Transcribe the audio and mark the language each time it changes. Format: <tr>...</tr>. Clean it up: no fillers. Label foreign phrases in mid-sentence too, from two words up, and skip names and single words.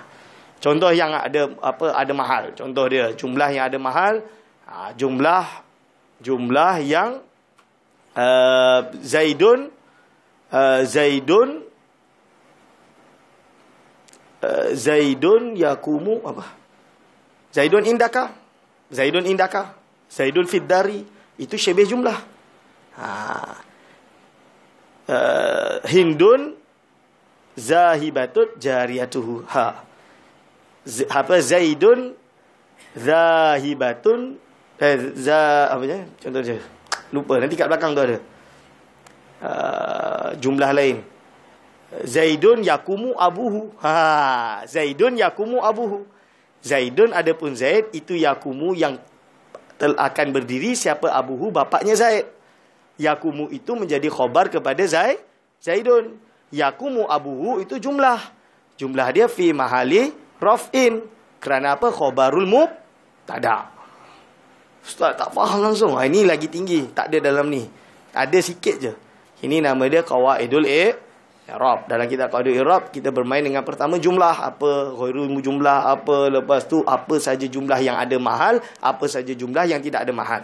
<ms>Contoh yang ada apa? Ada mahal. Contoh dia jumlah yang ada mahal, jumlah yang</ms> <ar>زيد يقوم</ar> <ms>apa?</ms> <ar>زيد عندك. زيد في الدار. Itu شبه جملة. هند ذاهبة جاريته. زيد ذاهبة</ar> <ms>apa je? Contoh je. Lupa, nanti kat belakang tu ada. Jumlah lain.</ms> <ar>زيد يقوم أبوه. زيد يقوم أبوه.</ar> <ms>Zaidun adapun Zaid itu yakumu yang akan berdiri siapa abuhu, bapaknya Zaid. Yakumu itu menjadi khabar kepada Zaidun.</ms> <ar>يقوم أبوه</ar> <ms>itu jumlah. Jumlah dia</ms> <ar>في محل رفع.</ar> <ms>Kerana apa?</ms> <ar>خبر المبتدأ'.</ar> <ms>Ustaz tak faham langsung. Ini lagi tinggi. Tak ada dalam ni. Ada sikit je. Ini nama dia</ms> <ar>قواعد الإعراب.</ar> <ms>Dalam kitab</ms> <ar>قواعد الإعراب</ar> <ms>kita bermain dengan pertama jumlah, apa</ms> <ar>غير الجملة,</ar> <ms>apa lepas tu apa saja jumlah yang ada mahal, apa saja jumlah yang tidak ada mahal.</ms>